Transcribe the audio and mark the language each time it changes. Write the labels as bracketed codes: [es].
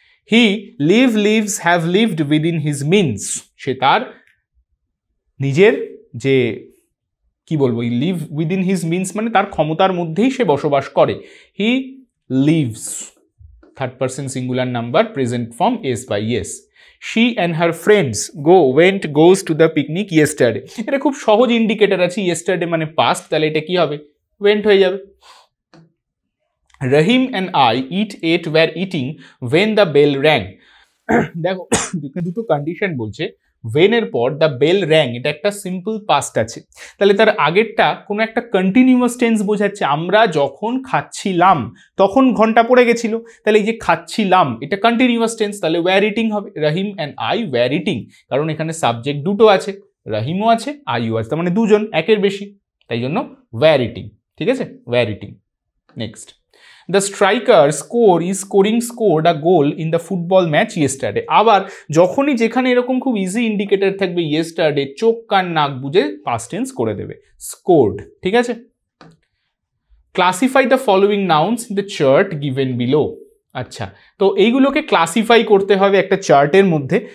[en] he lives, have lived within his means, [bn] সে তার নিজের যে কি বলবো, [en] live within his means [bn] মানে তার ক্ষমতার মধ্যেই সে বসবাস করে। [en] He lives, third person singular number, present form S by S. She and her friends goes to the picnic yesterday. [bn] এটা খুব সহজ ইন্ডিকেটর আছে, yesterday মানে past, তাহলে এটা কি হবে, went হয়ে যাবে। [en] Rahim and I were eating when the bell rang. [bn] দেখো দুটো কন্ডিশন বলছে, when এর পর [en] the bell rang, [bn] এটা একটা সিম্পল পাস্ট আছে, তাহলে তার আগেরটা কোনো একটা কন্টিনিউয়াস টেন্স বোঝাচ্ছে। আমরা যখন খাচ্ছিলাম তখন ঘন্টা পড়ে গেছিল, তাহলে এই যে খাচ্ছিলাম এটা কন্টিনিউয়াস টেন্স, তাহলে [en] were eating [bn] হবে। [en] Rahim and I were eating, [bn] কারণ এখানে সাবজেক্ট দুটো আছে, রাহিমও আছে আইও আছে, তার মানে দুজন, একের বেশি, তাই জন্য [en] Were eating. [bn] ঠিক আছে, [en] Were eating. Next, the striker scored a goal in the football match yesterday. [bn] আবার যখনই যেখানে এরকম খুব ইজি ইন্ডিকেটর থাকবে yesterday, চোখ কান নাক বুঝে পাস্ট টেন্স করে দেবে, scored। ঠিক আছে, [en] classify the following nouns in the chart given below. [bn] আচ্ছা, তো এইগুলোকে ক্লাসিফাই করতে হবে একটা চার্টের মধ্যে।